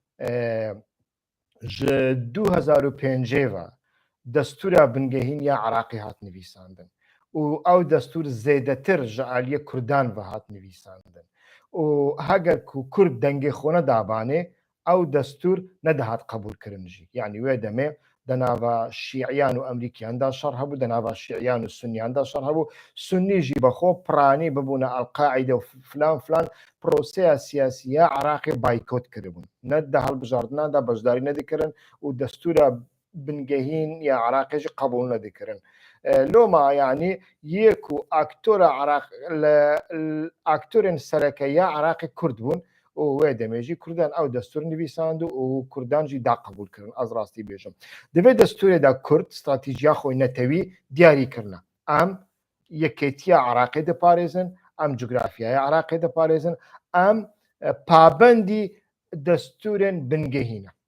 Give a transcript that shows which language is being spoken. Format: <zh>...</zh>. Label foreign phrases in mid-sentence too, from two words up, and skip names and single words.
<ku>ji 2005 ve destûra bingehîn ya Iraqê hat nivîsandin û ew destûr zêdetir ji aliyê Kurdan ve hat nivîsandin û heger ku Kurd dengê xwe nedabanê ew destûr nedihat qebûlkirin jî yanî wê demê دەناوە شیعیان و ئەمریکیاندا شەڕ هەبوو، دەناوە شیعیان و سنیاندا شەڕ هەبوو، سنیژی بەخۆ پرانی ببوونە ئەڵقاعیدە و فلان پرۆسەیە سیاسیە عراقی بایکۆت کردبوون نەدە هەڵبژاردننادا بەشداری نەدیکردن و دەستورە بنگەهین یا عراقێژی قبول نەدیکردن لۆما یعنی یەک و ئاکتۆرە ئاکتۆرێن سەرەکە یا عراقی کورد بوون و وێ دەمێژی کوردان ئەو دەستور نویساند و کوردانجی داقبولکردن ئەز ڕاستی بێژم دەبێت دەستورێدا کورد استراتیژیا خۆی نەتەوی دیاریکردە ئەم یەکێتیە عراقی دەپارێزن ئەم جوگرافیای عراقی دەپارێزن ئەم پابندی دەستورێن بنگەهینە</ku>